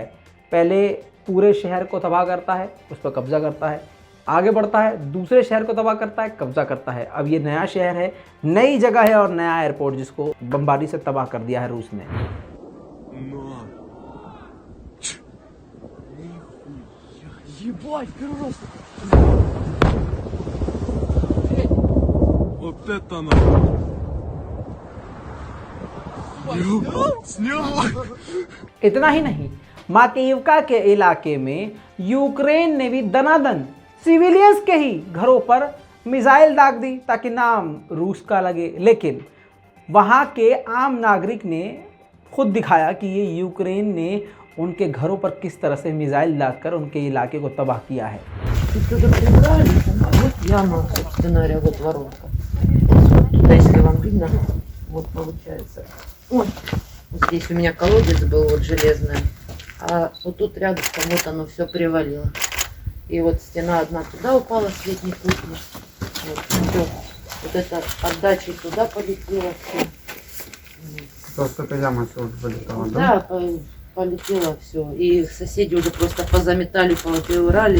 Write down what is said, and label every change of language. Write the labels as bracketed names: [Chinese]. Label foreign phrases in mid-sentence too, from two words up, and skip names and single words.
[Hindi] पहले पूरे शहर को तबाह करता है, उस पर कब्जा करता है, आगे बढ़ता है, दूसरे शहर को तबाह करता है, कब्जा करता है। अब ये नया शहर है, नई जगह है और नया एयरपोर्ट जिसको बमबारी से तबाह कर दिया है रूस ने। [Russian] Вот это надо. Снял. [Hindi] इतना ही नहीं, माकेइवका के इलाके में यूक्रेन ने भी दनादन सिविलियंस के ही घरों पर मिसाइल दाग दी ताकि नाम रूस का लगे, लेकिन वहाँ के आम नागरिक ने खुद दिखाया कि ये यूक्रेन ने उनके घरों पर किस तरह से मिसाइल दागकर उनके इलाके को तबाह किया है। [Russian] Туда прибрали, вот яма, собственно говоря, вот воронка. Туда, если вам видно, вот получается. Вот здесь у меня колодец был вот железный, а вот тут рядом вот оно все привалило. И вот стена одна туда упала с летней кухни. Вот, всё. Вот это отдачей туда полетело все. Просто эта яма все вылетала, да? Да, полетело все. И соседи уже просто позаметали, повырали.